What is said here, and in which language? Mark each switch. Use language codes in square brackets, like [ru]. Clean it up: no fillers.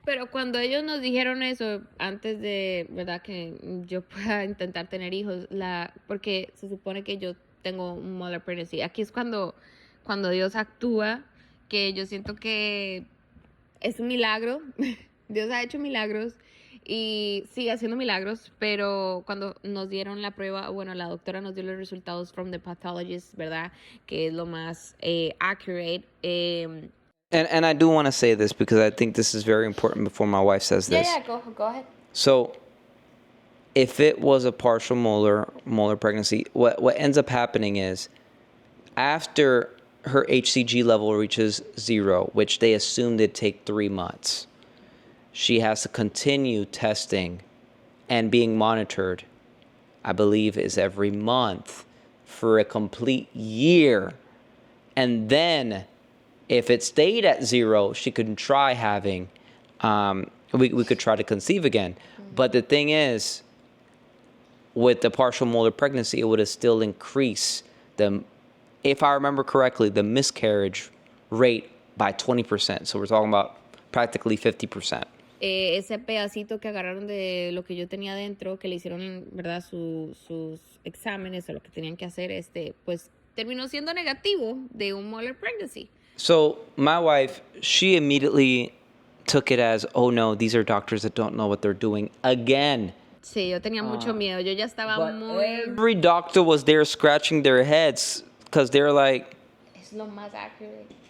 [es] Pero cuando ellos nos dijeron eso, antes de, ¿verdad?, que yo pueda intentar tener hijos, porque se supone que yo tengo un [en] molar pregnancy, [es] aquí es cuando Dios actúa, que yo siento que es un milagro. Dios ha hecho milagros y sigue haciendo milagros, pero cuando nos dieron la prueba, bueno, la doctora nos dio los resultados [en] from the pathologist, [es] ¿verdad? Que es lo más accurate. [en] And I do want to say this because I think this is very important before my wife says this. Go ahead. So if it was a partial molar pregnancy, what ends up happening is after her HCG level reaches 0, which they assumed it'd take 3 months, she has to continue testing and being monitored, I believe is every month for a complete year. And then if it stayed at 0, she could try having, we could try to conceive again. But the thing is, with the partial molar pregnancy, it would have still increased if I remember correctly, the miscarriage rate by 20%. So we're talking about practically 50%. [es] Ese pedacito que agarraron de lo que yo tenía dentro, que le hicieron, ¿verdad? Sus exámenes o lo que tenían que hacer, pues terminó siendo negativo de un [en] molar pregnancy. So my wife, she immediately took it as, oh no, these are doctors that don't know what they're doing again. [es] Sí, yo tenía mucho miedo. Yo ya estaba muy... [en] Every doctor was there scratching their heads because they're like... [es] Es lo más accurate.